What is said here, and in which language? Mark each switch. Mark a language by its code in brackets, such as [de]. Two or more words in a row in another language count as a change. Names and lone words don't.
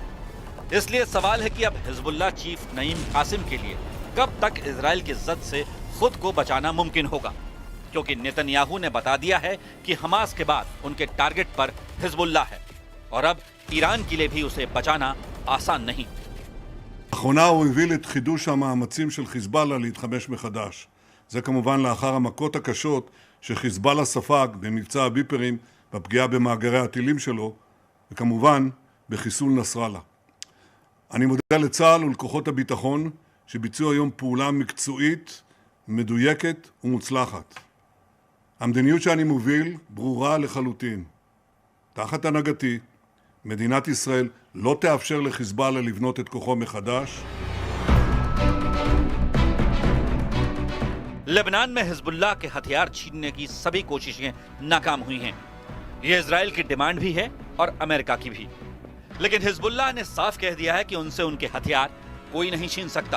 [hi] इसलिए सवाल है कि अब हिजबुल्लाह चीफ नईम कासिम के लिए कब तक इजराइल की जद से खुद को बचाना मुमकिन होगा, क्योंकि नेतन्याहू ने बता दिया है कि हमास के बाद उनके टारगेट पर हिजबुल्लाह है और अब ईरान के लिए भी उसे बचाना आसान नहीं। [he] לאחרונה הוא הוביל את חידוש המאמצים של חיזבאללה להתחמש מחדש. זה כמובן לאחר המכות הקשות שחיזבאללה ספג במבצע הביפרים, בפגיעה במאגרי הטילים שלו, וכמובן בחיסול נסראללה. אני מודה לצה"ל ולכוחות הביטחון שביצעו היום פעולה מקצועית, מדויקת ומוצלחת. המדיניות שאני מוביל ברורה לחלוטין. תחת הנהגתי, מדינת ישראל לא תאפשר לחיזבאללה לבנות את כוחו מחדש. [hi] लेबनान में हिजबुल्लाह के हथियार छीनने की सभी कोशिशें नाकाम हुई हैं। यह इजराइल की डिमांड भी है और अमेरिका की भी। लेकिन हिजबुल्लाह ने साफ कह दिया है कि उनसे उनके हथियार कोई नहीं छीन सकता।